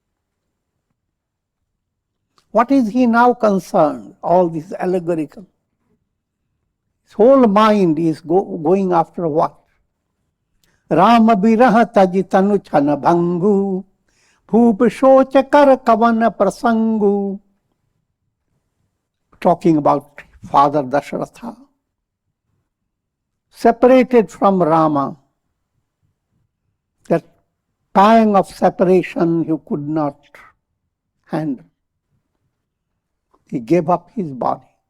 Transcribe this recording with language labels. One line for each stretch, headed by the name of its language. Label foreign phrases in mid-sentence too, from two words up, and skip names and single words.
English: What is he now concerned? All this allegorical. His whole mind is going after what?
Awadhi: राम बिरह तजि तनु छन भंगु भूप सोच कर कवन प्रसंगु.
English: Talking about Father Dasharatha. separated from Rama. That pang of separation he could not handle. He gave up his body.